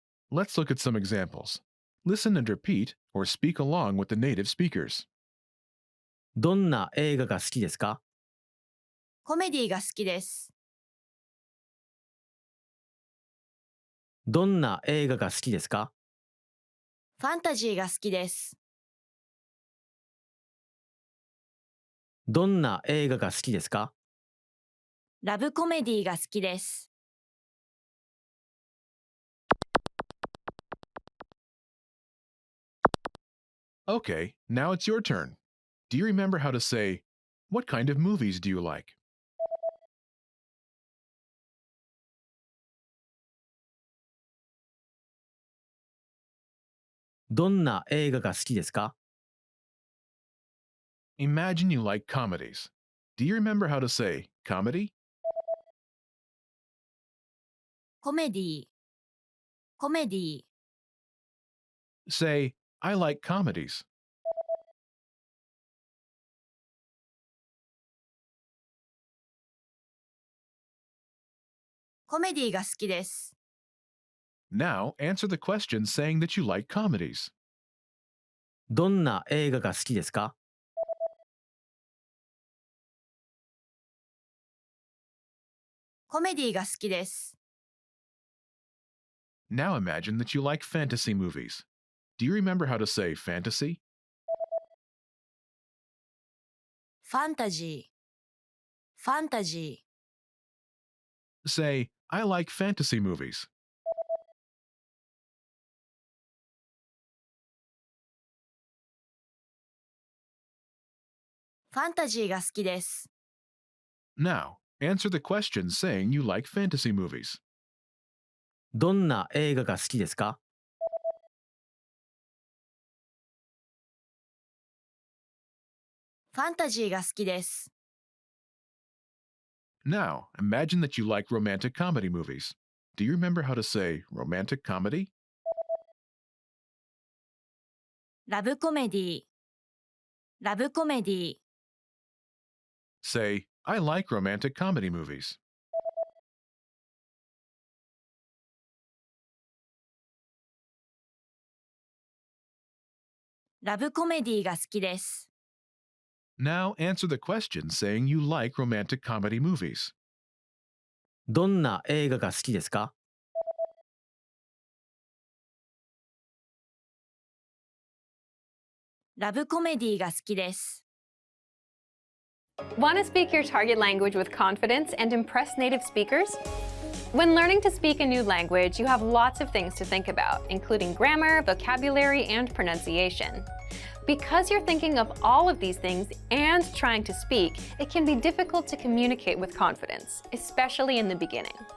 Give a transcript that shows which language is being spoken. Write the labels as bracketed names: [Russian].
[English] Let's look at some examples. Listen and repeat or speak along with the native speakers. [Japanese] どんな映画が好きですか？コメディが好きです。どんな映画が好きですか？ファンタジーが好きです。どんな映画が好きですか？ラブコメディが好きです。 [English] Okay, now it's your turn. Do you remember how to say, what kind of movies do you like? [Japanese] どんな映画が好きですか？ [English] Imagine you like comedies. Do you remember how to say comedy? [Japanese] コメディ、コメディ、 [English] Say, I like comedies. [Japanese] コメディが好きです。 [English] Now answer the question saying that you like comedies. [Japanese] どんな映画が好きですか？コメディが好きです。 [English] Now imagine that you like fantasy movies. Do you remember how to say fantasy? [Japanese] ファンタジー、ファンタジー、 [English] Say, I like fantasy movies. [Japanese] ファンタジーが好きです。 [English] Now, answer the question saying you like fantasy movies. [Japanese] どんな映画が好きですか？ファンタジーが好きです。 [English] Now, imagine that you like romantic comedy movies. Do you remember how to say romantic comedy? [Japanese] ラブコメディ、ラブコメディ、 [English] Say, I like romantic comedy movies. [Japanese] ラブコメディが好きです。 [English] Now answer the question saying you like romantic comedy movies. [Japanese] どんな映画が好きですか？ラブコメディが好きです。 [English] Want to speak your target language with confidence and impress native speakers? When learning to speak a new language, you have lots of things to think about, including grammar, vocabulary, and pronunciation. Because you're thinking of all of these things and trying to speak, it can be difficult to communicate with confidence, especially in the beginning.